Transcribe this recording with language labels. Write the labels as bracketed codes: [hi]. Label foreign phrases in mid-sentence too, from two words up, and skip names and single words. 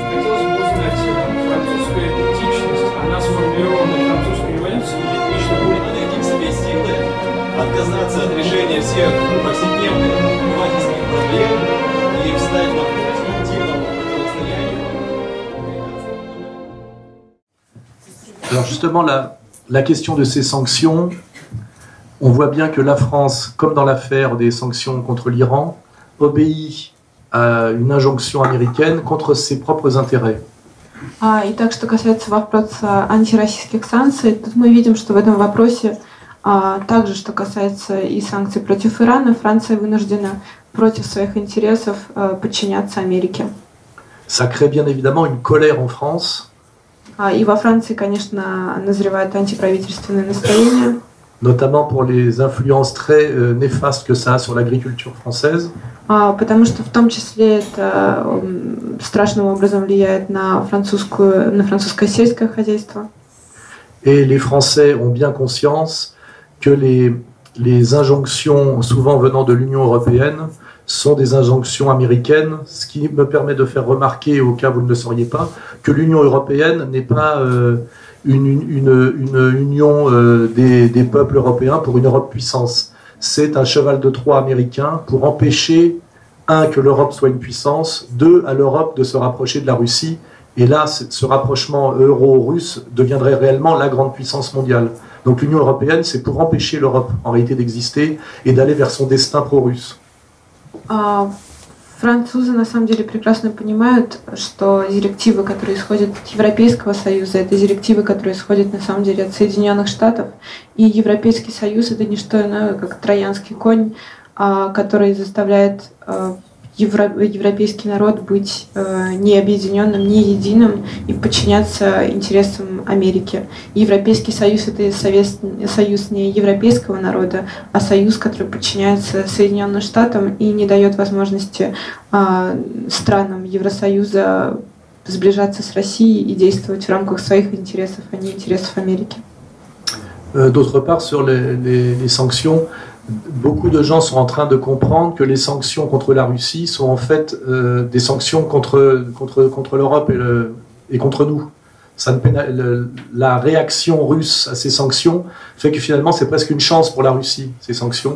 [ru] Хотелось бы узнать, французская идентичность, она сформирована французской революцией или лично будет Найти в себе силы отказаться от решения всех повседневных обывательских проблем и встать на путь активному противостоянию. [fr] Alors justement, la question de ces sanctions, on voit bien que la France, comme dans l'affaire des sanctions contre l'Iran, obéit à une injonction américaine contre ses propres intérêts. [ru] И так, что касается вопроса антироссийских санкций, тут мы видим, что в этом вопросе, также, что касается и санкций против Ирана, Франция вынуждена против своих интересов подчиняться Америке. [fr] Ça crée bien évidemment une colère en France. [ru] И во Франции, конечно, назревает антиправительственное настроение. [fr] Notamment pour les influences très néfastes que ça a sur l'agriculture française. [ru] Потому что в том числе это страшным образом влияет на французское сельское хозяйство. [fr] Et les Français ont bien conscience que les injonctions souvent venant de l'Union européenne sont des injonctions américaines, ce qui me permet de faire remarquer, au cas où vous ne le sauriez pas, que l'Union européenne n'est pas une union des peuples européens pour une Europe puissance. C'est un cheval de Troie américain pour empêcher, un, que l'Europe soit une puissance, deux, à l'Europe de se rapprocher de la Russie. Et là, ce rapprochement euro-russe deviendrait réellement la grande puissance mondiale. Donc l'Union européenne, c'est pour empêcher l'Europe, en réalité, d'exister et d'aller vers son destin pro-russe. [ru] Французы на самом деле прекрасно понимают, что директивы, которые исходят от Европейского Союза, это директивы, которые исходят на самом деле от Соединенных Штатов. И Европейский Союз это не что иное, как троянский конь, который заставляет европейский народ быть не объединенным, не единым и подчиняться интересам Америки. Европейский Союз это союз не европейского народа, а союз, который подчиняется Соединенным Штатам и не дает возможности странам Евросоюза сближаться с Россией и действовать в рамках своих интересов, а не интересов Америки. [fr] D'autre part, sur les sanctions, beaucoup de gens sont en train de comprendre que les sanctions contre la Russie sont en fait des sanctions contre l'Europe et contre nous. La réaction russe à ces sanctions fait que finalement c'est presque une chance pour la Russie, ces sanctions.